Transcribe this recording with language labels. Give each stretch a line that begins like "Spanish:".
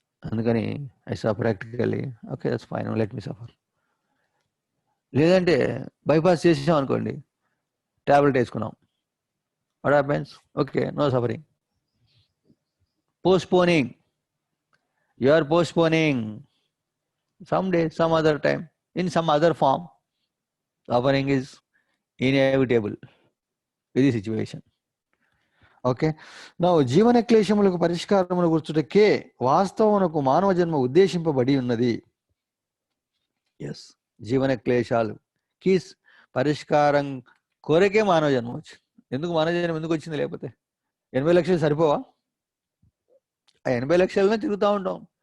English: అందుకని I saw practically, okay, that's fine, let me suffer.
Telugu: లేదంటే bypass చేసాం అనుకోండి, టాబ్లెట్ వేసుకున్నాం.
English: What happens? Okay, no suffering. Postponing. You are postponing. Someday, some other time, in some other form, suffering is inevitable.
Telugu: ఇది situation. Okay, నా జీవన క్లేశములకు పరిష్కారమును కూర్చుటకే వాస్తవమునకు మానవ జన్మ ఉద్దేశింపబడి ఉన్నది. ఎస్, జీవన క్లేశాలుకి పరిష్కారం కోరికే మానవ జన్మ వచ్చింది. ఎందుకు మానవ జన్మ ఎందుకు వచ్చింది? లేకపోతే 80 లక్షలు సరిపోవా? ఆ 80 లక్షలనే తిరుగుతూ ఉంటాం.